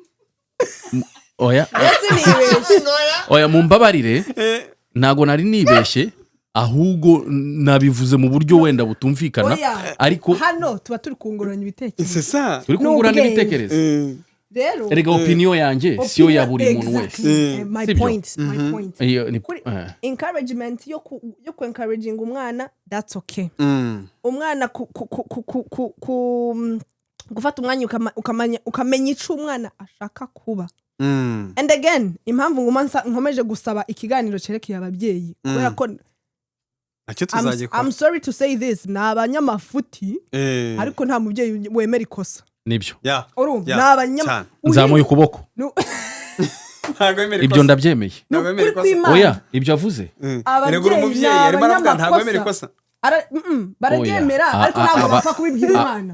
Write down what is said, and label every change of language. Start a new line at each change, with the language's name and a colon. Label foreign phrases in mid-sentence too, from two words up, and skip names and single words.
Kinyarwanda: Oya mumbabarire ntago nari nibeshye ahubwo nabivuze mu buryo wenda butumvikana ariko hano tuba turi kungurana ibitekerezo.
French: C'est ça.
Kinyarwanda: Turi kungurana ibitekerezo. Rero erega opinion yanjye siyo ya buri muntu wese.
English: My point. Encouragement
Kinyarwanda: yo ku
English: encouraging umwana, that's okay.
Kinyarwanda: Umwana gufata umwanya ukamenya ico umwana ashaka kuba.
English: And again
Kinyarwanda: impamvu nkomeje gusaba ikiganiro cerekeye ababyeyi kubera ko
English: I'm sorry to say this,
Kinyarwanda: n'abanyamafuti ariko nta mubyeyi wemera ikosa. Nibyo. Urumva n'abanyama nzamuye ukuboko. Ibyo ndabyemeye. Oya ibyo avuze. Erega umubyeyi arimo aravuga ntabwo emera ikosa. bararyemera ariko ntabwo bapfa kubibwira umwana.